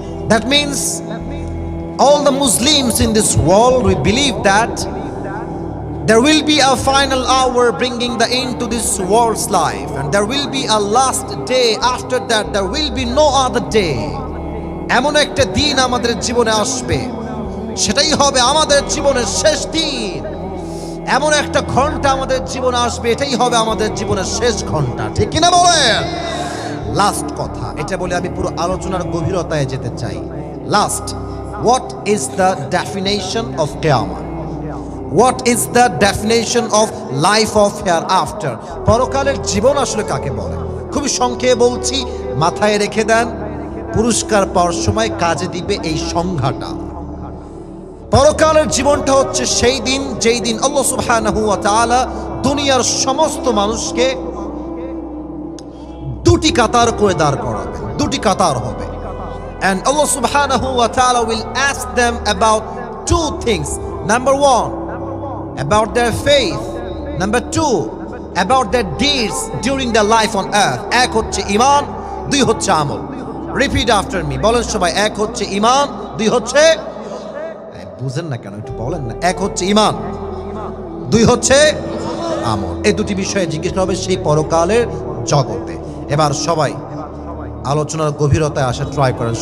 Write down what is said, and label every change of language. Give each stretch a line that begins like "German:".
English: That means all the Muslims in this world, we believe that there will be a final hour bringing the end to this world's life, and there will be a last day. After that there will be no other day.
Bangla: এমন একটা দিন আমাদের জীবনে আসবে, সেটাই হবে আমাদের জীবনের শেষ দিন। এমন একটা ঘন্টা আমাদের জীবনে আসবে, এটাই হবে আমাদের জীবনের শেষ ঘন্টা। ঠিক কিনা বলেন? লাস্ট কথা, এটা বলে আমি পুরো আলোচনার গভীরতায় যেতে চাই।
English: Last, what is the definition of qiyamah? What is the definition of life of hereafter?
Bangla: পরকালের জীবন আসলে কাকে বলে? খুবই সংক্ষেপে বলছি, মাথায় রেখে দেন, পুরস্কার পাওয়ার সময় কাজে দিবে এই সংজ্ঞাটা। পরকালের জীবনটা হচ্ছে সেই দিন যেই দিন আল্লাহ সুবহানাহু ওয়া তাআলা দুনিয়ার সমস্ত মানুষকে দুটি কাতার করে দাঁড় করাবেন। দুটি কাতার হবে।
English: And Allah subhanahu wa ta'ala will ask them about two things. Number 1, about their faith. Number 2, about their deeds during their life on earth.
Bangla: এক হচ্ছে ঈমান, দুই হচ্ছে আমল।
English: Repeat after me.
Bangla: বলেন সবাই, এক হচ্ছে ঈমান, দুই হচ্ছে, বুঝেন না কেন, একটু বলেন না। এক হচ্ছে ঈমান, দুই হচ্ছে আমল। এই দুটি বিষয়ে জিজ্ঞেস হবে সেই পরকালের জগতে। এবার সবাই আলোচনার গভীরতায় আসা ট্রাই করেন।